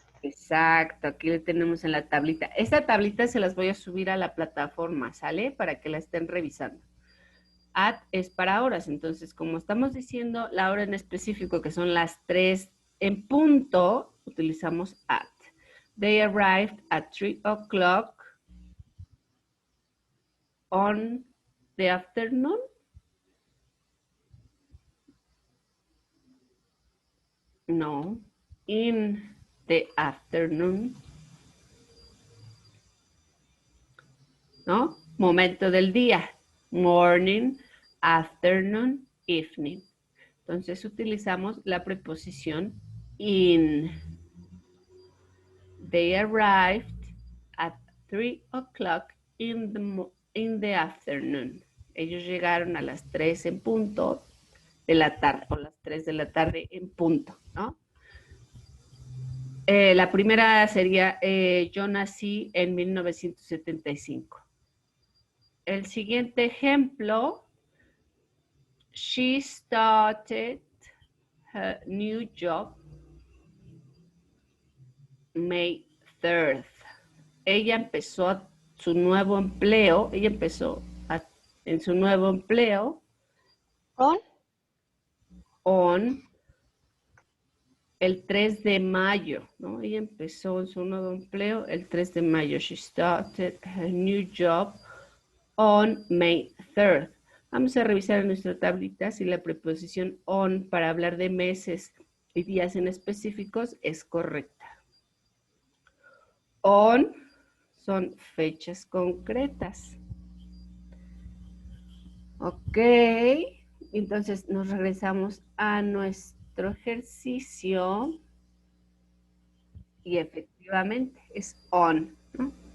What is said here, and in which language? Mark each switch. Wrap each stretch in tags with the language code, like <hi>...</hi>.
<es>Exacto, aquí le tenemos en la tablita. Esta tablita se las voy a subir a la plataforma, ¿sale? Para que la estén revisando. At es para horas, entonces como estamos diciendo la hora en específico, que son las 3 en punto, utilizamos at.</es> <en>They arrived at 3 o'clock on the afternoon. No, in the afternoon.</en> <es>¿No? Momento del día.</es> <en>Morning, afternoon, evening.</en> <es>Entonces utilizamos la preposición in.</es> <en>They arrived at 3 o'clock in the afternoon.</en> <es>Ellos llegaron a las 3 en punto de la tarde, o las 3 de la tarde en punto, ¿no? La primera sería, yo nací en 1975. El siguiente ejemplo,</es> <en>she started her new job May 3rd.</en> <es>Ella empezó su nuevo empleo, en su nuevo empleo on el 3 de mayo, ¿no? Ella empezó en su nuevo empleo el 3 de mayo.</es> <en>She started her new job on May 3rd.</en> <es>Vamos a revisar en nuestra tablita si la preposición on para hablar de meses y días en específicos es correcta. On son fechas concretas. Ok, entonces nos regresamos a nuestro ejercicio y efectivamente es on, ¿no?</es>